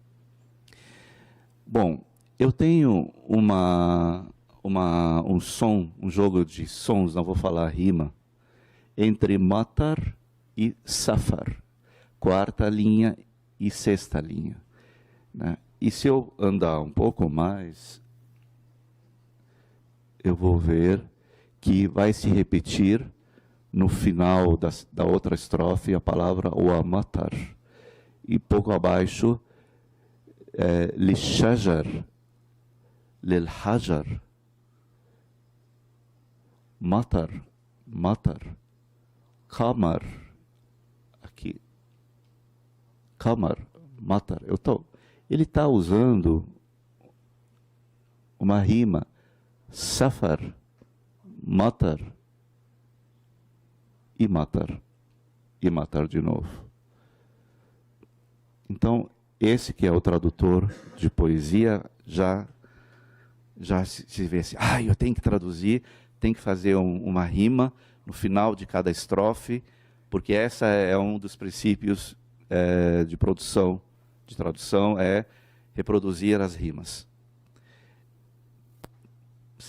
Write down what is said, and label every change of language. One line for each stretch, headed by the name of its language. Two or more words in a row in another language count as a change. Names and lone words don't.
Portuguese: Bom, eu tenho um jogo de sons, não vou falar rima, entre matar e safar, quarta linha e sexta linha. Né? E se eu andar um pouco mais, eu vou ver que vai se repetir no final da outra estrofe a palavra o matar. E pouco abaixo,
Arabic: للشجر، للحجر، مطر، قمر, aqui, قمر، مطر.
Portuguese: Ele está usando uma rima, safar, matar e matar de novo. Então, esse que é o tradutor de poesia já se vê assim, eu tenho que traduzir, tenho que fazer uma rima no final de cada estrofe, porque essa é um dos princípios de tradução, é reproduzir as rimas.